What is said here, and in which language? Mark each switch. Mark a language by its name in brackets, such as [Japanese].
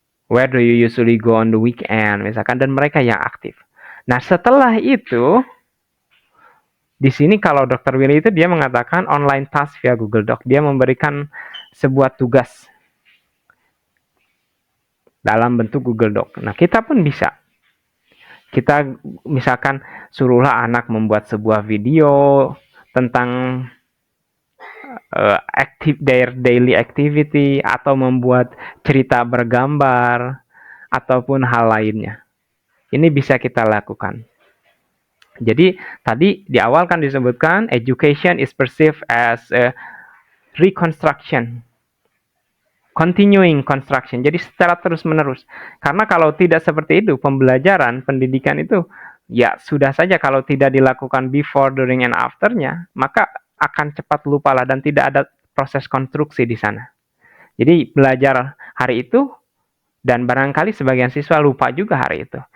[English] Where do you usually go on the weekend? [Indonesian] Misalkan, dan mereka yang aktif. Nah, setelah itu di sini kalau Dr. Willy itu dia mengatakan online task via Google Doc. Dia memberikan sebuah tugas dalam bentuk Google Doc. Nah, kita pun bisa. Kita misalkan suruhlah anak membuat sebuah video tentang [English] their daily activity, [Indonesian] atau membuat cerita bergambar, ataupun hal lainnya. Ini bisa kita lakukan. Jadi tadi di awal kan disebutkan [English] education is perceived as a reconstruction, continuing construction. [Indonesian] Jadi secara terus-menerus. Karena kalau tidak seperti itu, pembelajaran, pendidikan itu ya sudah saja, kalau tidak dilakukan [English] before, during, and after- [Indonesian] nya, maka akan cepat lupalah dan tidak ada proses konstruksi di sana. Jadi belajar hari itu, dan barangkali sebagian siswa lupa juga hari itu.